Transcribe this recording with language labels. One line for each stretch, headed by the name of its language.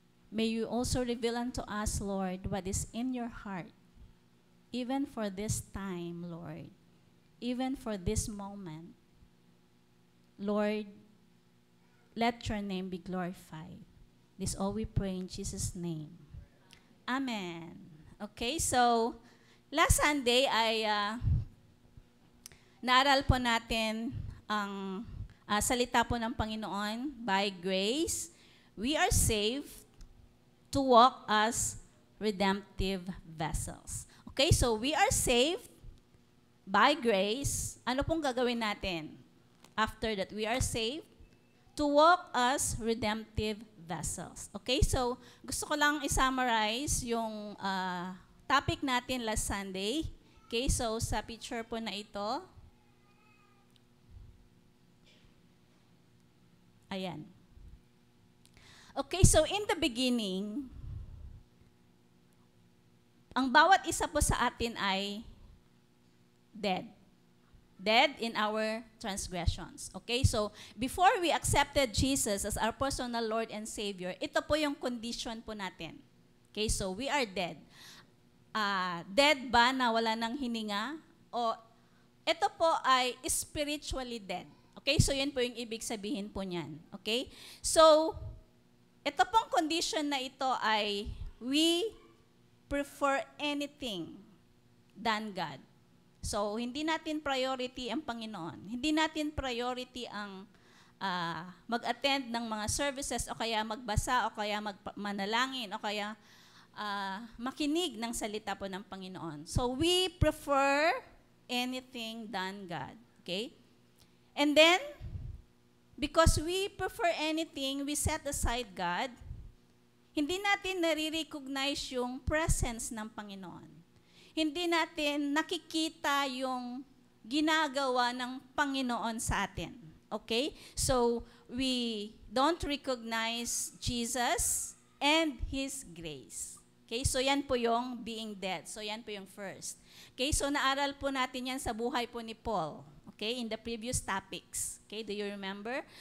English: May you also reveal unto us, Lord, what is in your heart, even for this time, Lord, even for this moment. Lord, let your name be glorified. This all we pray in Jesus' name. Amen.
Filipino: Okay, so last Sunday ay naaral po natin ang salita po ng Panginoon.
English: By grace, we are saved to walk as redemptive vessels. Okay, so we are saved by grace.
Filipino: Ano pong gagawin natin
English: after that we are saved? To walk as redemptive vessels.
Filipino: Okay, so gusto ko lang i-summarize yung topic natin last Sunday. Okay, so sa picture po na ito. Ayan.
English: Okay, so in the beginning,
Filipino: ang bawat isa po sa atin ay dead.
English: Dead in our transgressions. Okay, so before we accepted Jesus as our personal Lord and Savior,
Filipino: ito po yung condition po natin.
English: Okay, so we are dead.
Filipino: Dead ba na wala ng hininga? O ito po ay spiritually dead. Okay, so yan po yung ibig sabihin po niyan. Okay, so ito pong condition na ito ay
English: we prefer anything than God.
Filipino: So, hindi natin priority ang Panginoon. Hindi natin priority ang mag-attend ng mga services o kaya magbasa o kaya manalangin o kaya makinig ng salita po ng Panginoon.
English: So, we prefer anything than God. Okay? And then, because we prefer anything, we set aside God,
Filipino: hindi natin nare-recognize yung presence ng Panginoon. Hindi natin nakikita yung ginagawa ng Panginoon sa atin.
English: Okay? So, we don't recognize Jesus and His grace. Okay?
Filipino: So, yan po yung being dead. So, yan po yung first. Okay? So, naaral po natin yan sa buhay po ni Paul.
English: Okay, in the previous topics. Okay, do you remember?